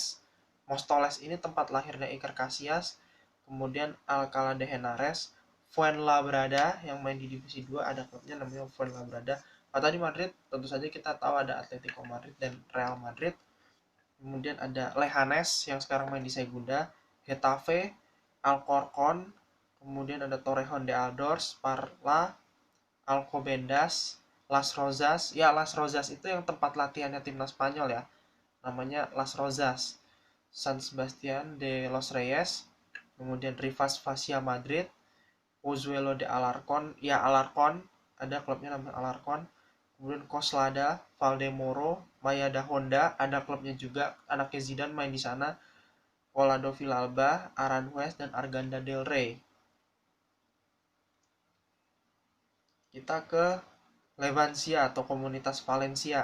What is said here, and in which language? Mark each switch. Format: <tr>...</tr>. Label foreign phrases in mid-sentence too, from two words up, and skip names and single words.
<id>Mostoles ini tempat lahirnya Iker Casillas, kemudian Alcalá de Henares, Fuenlabrada yang main di divisi 2, ada klubnya namanya Fuenlabrada. Kota di Madrid tentu saja kita tahu ada Atletico Madrid dan Real Madrid. Kemudian ada Leganes yang sekarang main di Segunda, Getafe, Alcorcon, kemudian ada Torrejon de Aldors, Parla, Alcobendas, Las Rozas. Ya, Las Rozas itu yang tempat latihannya timnas Spanyol ya. Namanya Las Rozas. San Sebastián de los Reyes, kemudian Rivas Vacia Madrid, Pozuelo de Alarcón, ya Alarcón, ada klubnya namanya Alarcón. Kemudian Coslada, Valdemoro, Mayada Honda, ada klubnya juga, anaknya Zidane main di sana. Collado Villalba, Aranjuez, dan Arganda del Rey. Kita ke Levancia atau komunitas Valencia.</id>